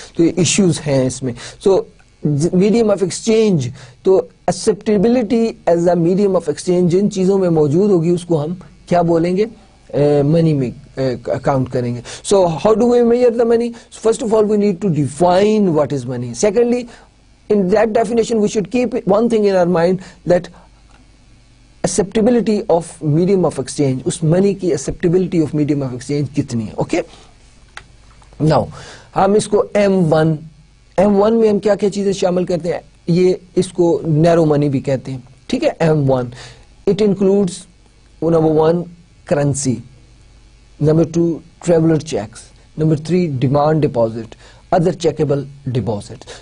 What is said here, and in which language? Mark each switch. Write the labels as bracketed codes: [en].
[ur] تو یہ ایشوز ہیں اس میں. سو میڈیم آف ایکسچینج, تو [en] acceptability as a medium of exchange [ur] جن چیزوں میں موجود ہوگی اس کو ہم کیا بولیں گے, منی میں اکاؤنٹ کریں گے. [en] So how do we measure the money. First of all we need to define what is money. Secondly, in that definition we should keep one thing in our mind, that acceptability of medium of exchange, [ur] اس منی کی [en] acceptability of medium of exchange [ur] کتنی ہے. Okay, now ہم اس کو M1 میں ہم کیا کیا چیزیں شامل کرتے ہیں, یہ اس کو نیرو منی بھی کہتے ہیں, ٹھیک ہے. [en] M1 it includes number 1 currency, number 2 traveler checks, number 3 demand deposit, other checkable deposits.